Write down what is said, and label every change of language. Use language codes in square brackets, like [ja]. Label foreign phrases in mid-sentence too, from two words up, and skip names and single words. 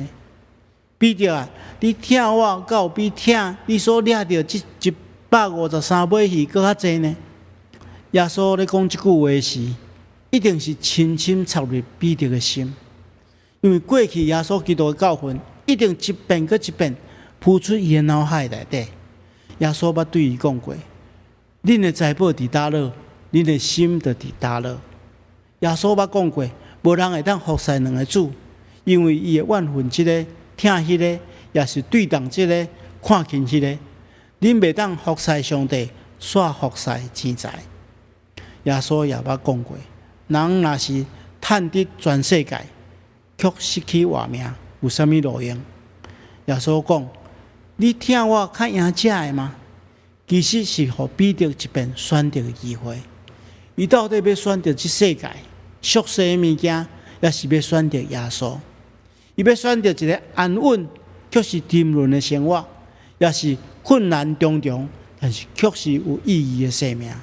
[nan] 彼得啊，你疼我到比疼你所掠到这153尾鱼搁较济呢？耶稣咧讲这句话时，一定是深深插入彼得的心，因为过去耶稣基督的教训一定一遍搁一遍浮出伊的脑海内底。耶稣捌对伊讲过：恁的财宝伫叨落，恁的心就伫叨落。耶稣捌讲过，无人会当服侍两个主，因为伊会怨恨这个，疼迄个，也是对当这个，看轻迄个。恁袂当服侍上帝，煞服侍钱财。耶稣也捌讲过，人若是趁得全世界，却失去活命，有啥物路用？耶稣讲：你疼我较赢食的吗？其实是予彼得一遍选择的机会。伊到底要选择这世界俗世的物件，也是要选择耶稣？伊要选择一个安稳却是沉沦的生活，也是困难重重，但是却是有意义的生命。